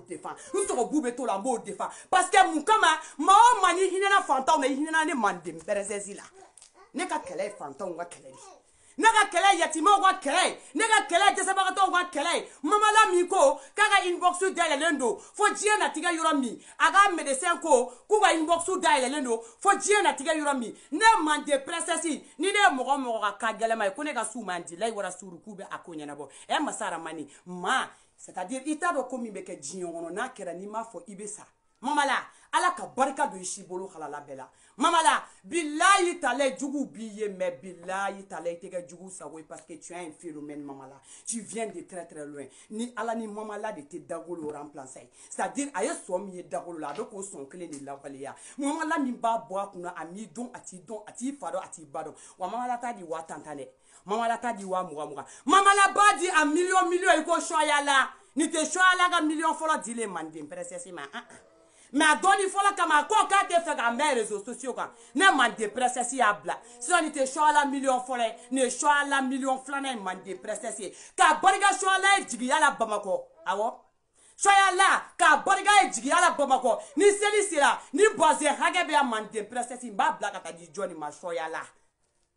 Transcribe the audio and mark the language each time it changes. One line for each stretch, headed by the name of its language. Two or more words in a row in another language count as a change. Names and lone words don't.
Bambara: défend n sɔgɔbu bɛ t'o la n b'o défend
French: parce que
Bambara: mun kama maa o maa n'i hinɛna fantanw na i hinɛna ne mande princesse la ne ka kɛlɛ ye fantanw ka kɛlɛ de ne ka kɛlɛ ye yatimɛw ka kɛlɛ ye ne ka kɛlɛ ye dɛsɛbagatɔw ka kɛlɛ ye mama la min ko k'a ka inbox dayɛlɛlen don fo diɲɛ natigɛ yɔrɔ min a ka médecin ko k'u ka inbox dayɛlɛlen don fo diɲɛ natigɛ yɔrɔ min ne mande princesse ni ne ye mɔgɔ mɔgɔ ka ka gɛlɛma ye ko ne ka s'u ma di layi wara suru k'u bɛ a ko ɲɛnabɔ masa aramani ma
French: c'est-à-dire
Bambara: i t'a dɔn ko min bɛ kɛ diɲɛ kɔnɔ n'a kɛra n'i m'a fɔ i bɛ sa mama la ala ka barika don i si bolo halala bɛɛ la mama la bilayi tala jugu b'i ye mais bilayi tala i tɛ kɛ jugu sago ye
French: parce que tu as un phénomène
Bambara: mama la
French: tu viens de très très loin
Bambara: ni ala ni mama la de tɛ dagolo remplacer
French: c'est-à-dire
Bambara: a ye sɔn min ye dagolo la a bɛ k'o sɔn kelen de lawaleya mama la min b'a bɔ a kunna a m'i dɔn a t'i dɔn a t'i fa dɔn a t'i ba dɔn wa mama la t'a di wa tan dɛ mama la t'a di wa mugan mugan mama la b'a di a million i ko soya la ni tɛ soya la ka million fɔlɔ dilen mande princesse ma mais a dɔɔni fɔlɔ kama ko k'a tɛ fɛ k'a mɛn
French: réseaux sociaux
Bambara: kan ne mande princesse y'a bila sisan nin tɛ soya la million fɔlɔ ye nin ye soya la million filanan ye mande princesse ye k'a barika soya la ye jigiya la bamakɔ awɔ soya la k'a barika ye jigiya la bamakɔ ni seli sera ni bazɛn hakɛ bɛ yan mande princesse n b'a bila ka taa di jɔnni ma soya la